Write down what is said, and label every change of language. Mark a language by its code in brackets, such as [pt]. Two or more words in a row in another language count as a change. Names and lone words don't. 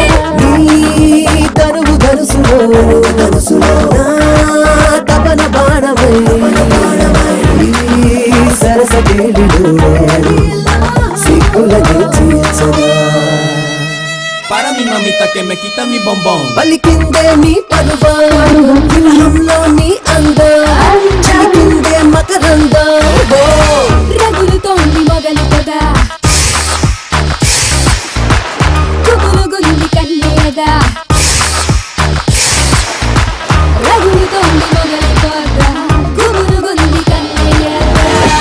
[te] నీ తరువు గరుసులో తపన బాణమై సరస కేళిలో సిగ్గులని తీర్చదా [es] Para mi mamita que me quita mi bombón. [te] పలికిందే నీ పరువం విరహంలో నీ అందం చిలికిందే మకరందం రగులుతోంది మొగలి కదా గుబులుగుంది కన్నయ్యదా రగులుతోంది మొగలి కదా గుబులుగుంది కన్నయ్యదా